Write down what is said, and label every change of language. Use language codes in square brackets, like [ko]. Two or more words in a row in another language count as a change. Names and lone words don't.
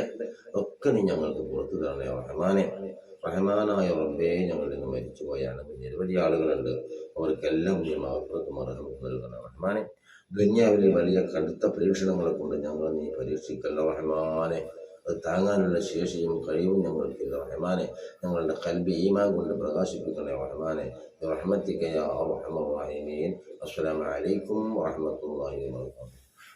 [ml] ഒക്കെ നീ ഞങ്ങൾക്ക് പുറത്തു തരണേ റഹ്മാനെ. റഹ്മാനായ റബ്ബേ, ഞങ്ങളിൽ നിന്ന് മരിച്ചുപോയാണ് നിരവധി ആളുകളുണ്ട്. അവർക്കെല്ലാം നീ മഗ്ഫിറത്തും റഹ്മത്തും നൽകണം റഹ്മാനെ. ദുനിയാവിൽ വലിയ കടുത്ത പരീക്ഷണങ്ങളെ കൊണ്ട് ഞങ്ങൾ നീ പരീക്ഷിക്കല്ല റഹ്മാനെ. അത് താങ്ങാനുള്ള ശേഷിയും കഴിവും ഞങ്ങൾക്കില്ല റഹ്മാനെ. ഞങ്ങളുടെ ഖൽബ് ഈമാൻ കൊണ്ട് പ്രകാശിപ്പിക്കണേ റഹ്മാനെ. [ar] برحمتك يا أرحم الراحمين. السلام عليكم ورحمة الله وبركاته.